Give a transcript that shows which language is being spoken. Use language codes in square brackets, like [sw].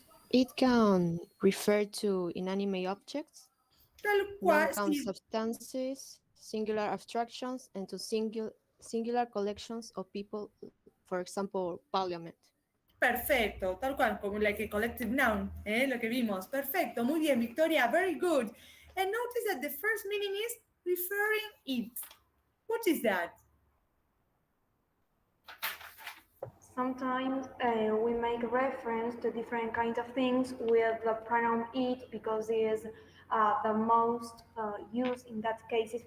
[en] It can refer to inanimate objects, [es] Tal cual, [en] non-count [es] sí, [en] substances, singular abstractions, and to singular collections of people, for example, parliament. [es] perfecto, tal cual, como [en] like a collective noun, [es] lo que vimos. Perfecto, muy bien, Victoria, [en] very good. And notice that the first meaning is referring it. What is that? Sometimes we make reference to different kinds of things with the pronoun it because it is the most used in that cases.